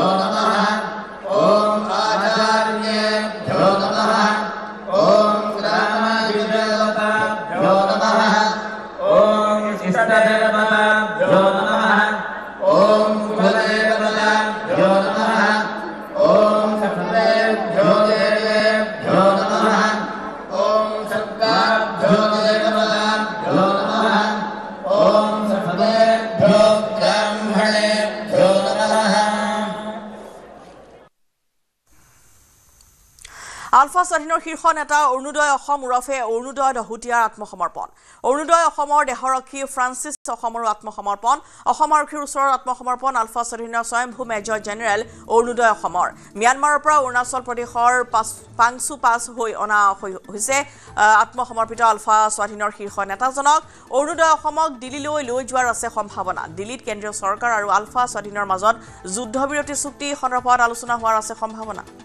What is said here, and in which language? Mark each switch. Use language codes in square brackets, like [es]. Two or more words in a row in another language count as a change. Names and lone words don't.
[sa] नमः ॐ आचार्येभ्यो नमः ॐ ग्रामदेवताभ्यो नमः ॐ इष्टदेवताभ्यो नमः ॐ कुलदेवताभ्यो नमः ॐ सर्वेभ्यो देवेभ्यो नमः ॐ सर्वेभ्यो देवताभ्यो नमः ॐ सर्वेभ्यो ब्राह्मणेभ्यो नमः [as] আলফা স্বাধীনৰ শীৰ্ষ নেতা অৰুণোদয় অসম ওৰফে অৰুণোদয় দহোটীয়াৰ আত্মসমৰ্পণ অৰুণোদয় অসমৰ দেহৰক্ষী ফ্ৰান্সিছ অসমৰো আত্মসমৰ্পণ অসম আৰক্ষীৰ ওচৰৰ আত্মসমৰ্পণ আলফা স্বাধীনৰ স্বয়ংভূ মেজৰ জেনেৰেল অৰুণোদয় অসমৰ ম্যানমাৰৰ পৰা অৰুণাচল প্ৰদেশৰ পাংচু পাছ হৈ অনা হৈছে আত্মসমৰ্পিত আলফা স্বাধীনৰ শীৰ্ষ নেতাজনক অৰুণোদয় অসমক দিল্লীলৈ লৈ যোৱাৰ আছে সম্ভাৱনা দিল্লীত কেন্দ্ৰীয় চৰকাৰ আৰু আলফা স্বাধীনৰ মাজত যুদ্ধবিৰতি চুক্তি সন্দৰ্ভত আলোচনা হোৱাৰ আছে সম্ভাৱনা